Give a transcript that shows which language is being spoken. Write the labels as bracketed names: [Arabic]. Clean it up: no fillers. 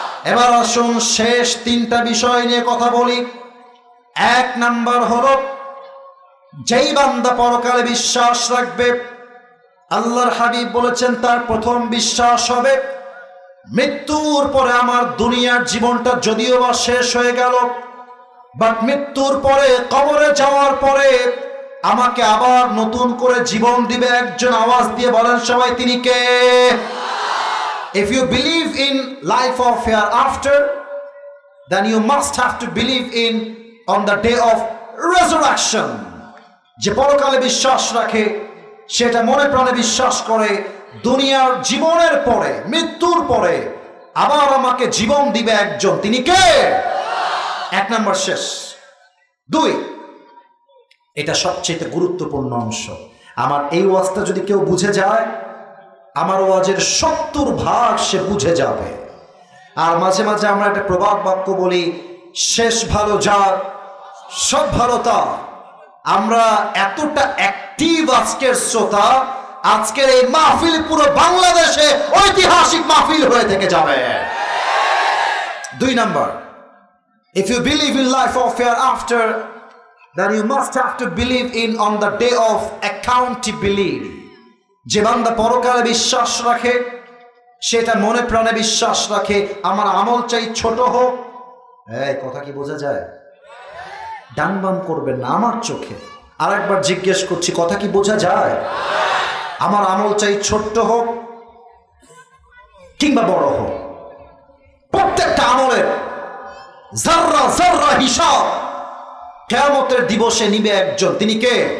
[Bangla] এবার আসুন শেষ 3টা বিষয় নিয়ে কথা বলি। 1 নাম্বার হলো, যেই বান্দা পরকালে বিশ্বাস রাখবে, আল্লাহর হাবিব বলেছেন তার প্রথম বিশ্বাস হবে, মৃত্যুর পরে আমার দুনিয়ার জীবনটা যদিও বা শেষ হয়ে গেল, বাট মৃত্যুর পরে, কবরে যাওয়ার পরে আমাকে আবার নতুন করে জীবন দিবে একজন। আওয়াজ দিয়ে বলেন সবাই, তিনি কে? [English] If you believe in life of hereafter, then you must have to believe in on the day of resurrection. [Bangla] যে পরকালে বিশ্বাস রাখে, সেটা মনে প্রাণে বিশ্বাস করে, দুনিয়ার জীবনের পরে, মৃত্যুর পরে আবার আমাকে জীবন দিবে একজন, তিনি কে? 1 নাম্বার শেষ। 2, এটা সবচেয়ে গুরুত্বপূর্ণ অংশ। আমার এই ওয়াজটা যদি কেউ বুঝে যায়, আমার ওয়াজের 70 ভাগ সে বুঝে যাবে। আর মাঝে মাঝে আমরা একটা প্রবাদ বাক্য বলি, শেষ ভালো যার, সব ভালো তার। আমরা এতটা অ্যাক্টিভ আজকের শ্রোতা, আজকের এই মাহফিল পুরো বাংলাদেশে ঐতিহাসিক মাহফিল হয়ে থেকে যাবে। 2 number, [English] if you believe in life of hereafter, then you must have to believe in on the day of accountability. [Bangla] যে বান্দা পরকালে বিশ্বাস রাখে, সেটা মনে প্রাণে বিশ্বাস রাখে, আমার আমল চাই ছোট হোক। এই কথা কি বোঝা যায়? ডান বাম করবেন না আমার চোখে। আরেকবার জিজ্ঞেস করছি, কথা কি বোঝা যায়? আমার আমল চাই ছোট্ট হোক কিংবা বড় হোক, প্রত্যেকটা আমলের যাররা যাররা হিসাব কিয়ামতের দিবসে নিবে একজন। তিনি কে?